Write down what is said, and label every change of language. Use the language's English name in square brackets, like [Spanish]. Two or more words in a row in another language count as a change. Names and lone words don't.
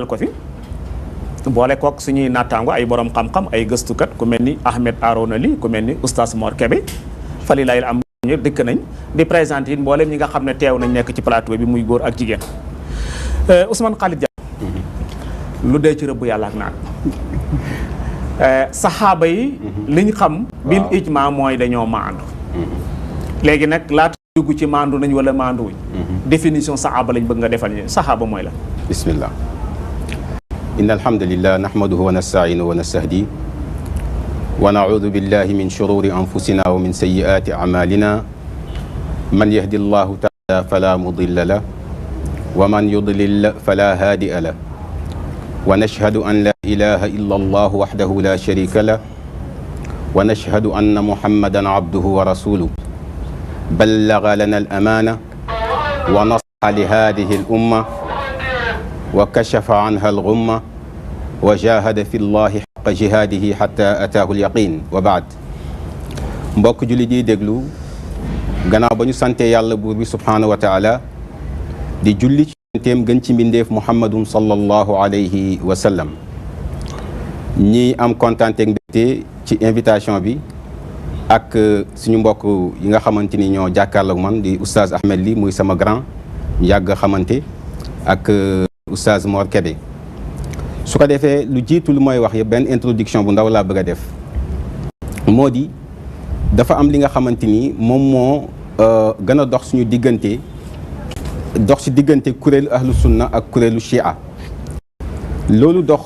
[Wolof] ko fi boole kook suñuy nattaango ay borom xam-xam ay gëstukat ku mel ni Ahmed Arouna Ly ku mel ni oustaz Mor Kébé fali lay am ñëpp dëkk nañ di présenté it mboolem ñi nga xam ne teew nañ nekk ci plateau bi muy góor ak jigéen Ousmane Khalid Diallo lu dee ci rëbb yàlla ak naat saxaaba yi liñ xam [Arabic] بالإجماع [Wolof] mooy dañoo maandu léegi nag laata dugg ci maandu nañ wala maanduwuñ définition saxaaba lañ bëgg nga defal ñu saxaaba mooy la [Arabic] بسم الله إن الحمد لله نحمده ونستعينه ونستهدي ونعوذ بالله من شرور أنفسنا ومن سيئات أعمالنا من يهد الله تعالى فلا مضل له ومن يضلل فلا هادي له ونشهد أن لا إله إلا الله وحده لا شريك له و man yudlil fala hadiya lahu wa nashhadu an la ilaha illa Allah wahdahu la sharika lahu wa ونشهد أن محمدا عبده ورسوله بلغ لنا الأمانة ونصح لهذه الأمة وكشف عنها الغمة وجاهد في الله حق جهاده حتى أتاه اليقين وبعد [Wolof] mbokk jullit yi déglu gannaaw ba ñu sante yàlla buur bi [Arabic] سبحانه وتعالى [Wolof] di julli ci yonenteem gën ci mbindeef muhammadun [Arabic] صلى الله عليه وسلم [Wolof] ñi am kontaante ak mbégte ci invitation bi ak suñu mbokk yi nga xamante ni ñoo jàkkaarloog man di oustaz Ahmed Ly muy sama grand yàgg xamante ak oustaz Mor Kébé su ko defee lu jiitu lu mooy wax yëpp benn introduction bu ndaw laa bëgg a def moo di dafa am li nga xamante ni moom moo gën a dox suñu diggante dox ci diggante kuréelu [Arabic] أهل السنة [Wolof] ak kuréelu chia loolu dox.